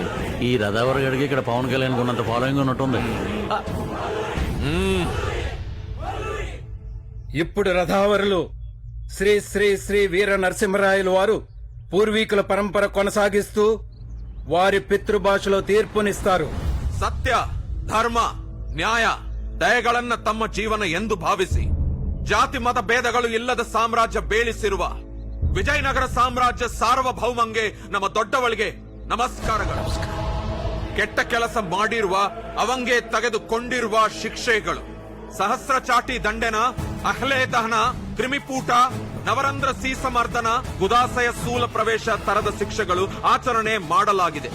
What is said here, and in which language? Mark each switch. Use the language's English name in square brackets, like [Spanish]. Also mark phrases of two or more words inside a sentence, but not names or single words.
[Telugu] ఈ రథావర గడికి ఇక్కడ పవన్ కళ్యాణ్ ఉన్నంత ఫాలోయింగ్ ఉన్నట్టుంది. ఇప్పుడు రథావరులు శ్రీ శ్రీ శ్రీ వీర నరసింహరాయలు వారు పూర్వీకుల పరంపర కొనసాగిస్తూ వారి పితృభాషలో తీర్పునిస్తారు. [Kannada] ಸತ್ಯ ಧರ್ಮ ನ್ಯಾಯ ದಯಗಳನ್ನ ತಮ್ಮ ಜೀವನ ಎಂದು ಭಾವಿಸಿ ಜಾತಿ ಮತ ಭೇದಗಳು ಇಲ್ಲದ ಸಾಮ್ರಾಜ್ಯ ಬೇಳಿಸಿರುವ ವಿಜಯನಗರ ಸಾಮ್ರಾಜ್ಯ ಸಾರ್ವಭೌಮಂಗೆ ನಮ್ಮ ದೊಡ್ಡವಳಿಗೆ ನಮಸ್ಕಾರಗಳು. ಕೆಟ್ಟ ಕೆಲಸ ಮಾಡಿರುವ ಅವಂಗೆ ತೆಗೆದುಕೊಂಡಿರುವ ಶಿಕ್ಷೆಗಳು ಸಹಸ್ರ ಚಾಟಿ ದಂಡೆನ, ಅಹ್ಲೆ ದಹನ, ಕ್ರಿಮಿಪೂಟ, ನವರಂಧ್ರ ಸೀಸಮರ್ದನ, ಗುದಾಸಯ ಸ್ಥೂಲ ಪ್ರವೇಶ ತರದ ಶಿಕ್ಷೆಗಳು ಆಚರಣೆ ಮಾಡಲಾಗಿದೆ.